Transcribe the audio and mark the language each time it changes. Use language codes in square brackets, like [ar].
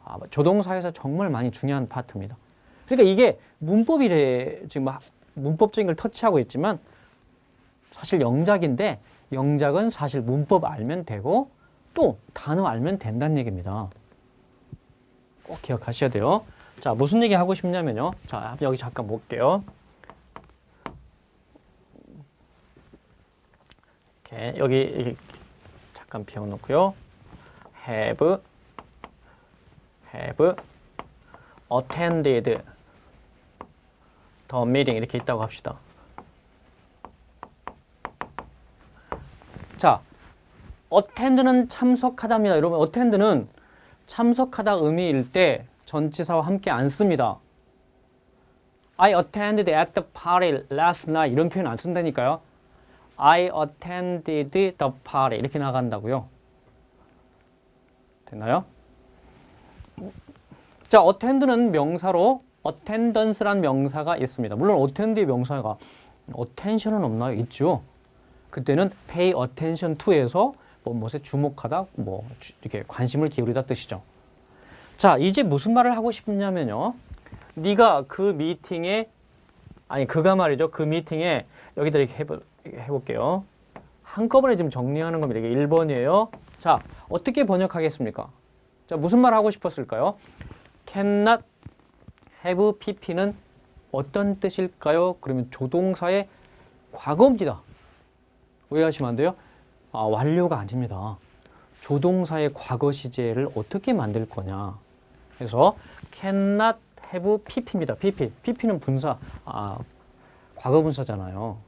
[ko] 조동사에서 정말 많이 중요한 파트입니다. 그러니까 이게 문법이래 지금 문법적인 걸 터치하고 있지만 사실 영작인데 영작은 사실 문법 알면 되고 또 단어 알면 된다는 얘기입니다. 꼭 기억하셔야 돼요. 자, 무슨 얘기 하고 싶냐면요. 자, 여기 잠깐 볼게요. 이렇게 여기 잠깐 비워놓고요. [en] have attended the meeting [ko] 이렇게 있다고 합시다. 자, attend는 참석하다입니다. 여러분, attend는 참석하다 의미일 때 전치사와 함께 안 씁니다. [en] I attended at the party last night [ko] 이런 표현 안 쓴다니까요. [en] I attended the party [ko] 이렇게 나간다고요. 됐나요? 자, attend는 명사로 attendance란 명사가 있습니다. 물론 attend의 명사가 attention은 없나요? 있죠. 그때는 [en] pay attention to [ko] 에서 무엇에 주목하다, 이렇게 관심을 기울이다 뜻이죠. 자, 이제 무슨 말을 하고 싶냐면요. 네가 그 미팅에, 그가 말이죠. 그 미팅에, 여기다 이렇게 해볼게요. 한꺼번에 지금 정리하는 겁니다. 이게 1번이에요. 자, 어떻게 번역하겠습니까? 자, 무슨 말 하고 싶었을까요? [en] cannot have pp는 [ko] 어떤 뜻일까요? 그러면 조동사의 과거입니다. 오해하시면 안 돼요. 완료가 아닙니다. 조동사의 과거 시제를 어떻게 만들 거냐. 그래서 [en] cannot have pp입니다. [ko] pp는 분사, 과거 분사잖아요.